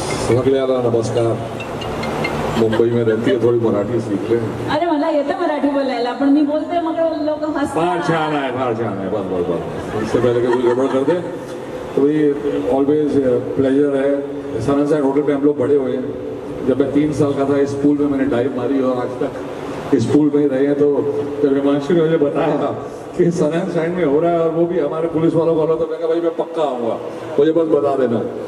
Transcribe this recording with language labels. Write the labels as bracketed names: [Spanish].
[Hindi] नमस्कार। मुंबई में रहती है, थोडी मराठी सीख ले। [Marathi] अरे मला येतं मराठी बोलायला, पण मी बोलते मग लोक हसतात। फार छान आहे, फार छान आहे। [Hindi] बस इससे पहले कि कोई गड़बड़ कर दे तो ये [English] always pleasure [Hindi] है। सन एंड सैंड होटल पे हम लोग बड़े हुए हैं। जब मैं 3 साल का था इस स्कूल में मैंने डाइव मारी और आज तक इस स्कूल में ही रहे हैं। तो जब हिमांशु ने मुझे बताया कि सन एंड सैंड में हो रहा है और वो भी हमारे पुलिस वालों को, तो मैं कहा भाई मैं पक्का आऊँगा, मुझे बस बता देना।